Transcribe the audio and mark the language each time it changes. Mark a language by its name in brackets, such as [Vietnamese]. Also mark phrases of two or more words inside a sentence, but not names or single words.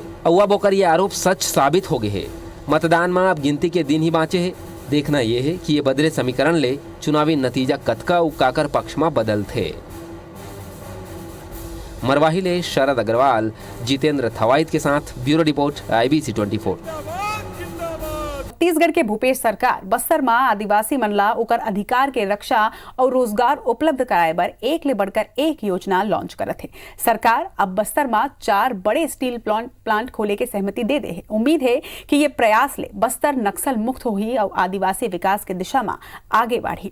[Chhattisgarhi] अब होकर ये आरोप सच साबित हो गए हैं। मतदान में अब गिनती के दिन ही बाँचे हैं। देखना यह है कि ये बदले समीकरण ले चुनावी नतीजा कतका उकाकर पक्ष में बदलते। मरवाही ले शरद अग्रवाल, जितेंद्र थवाइत के साथ ब्यूरो रिपोर्ट IBC 24। छत्तीसगढ़ के भूपेश सरकार बस्तर में आदिवासी मनला ओकर अधिकार के रक्षा और रोजगार उपलब्ध कराए बर एक ले बढ़कर एक योजना लॉन्च करत है। सरकार अब बस्तर में 4 बड़े स्टील प्लांट खोले के सहमति दे दे है। उम्मीद है कि ये प्रयास ले बस्तर नक्सल मुक्त होही और आदिवासी विकास के दिशा में आगे बढ़ी।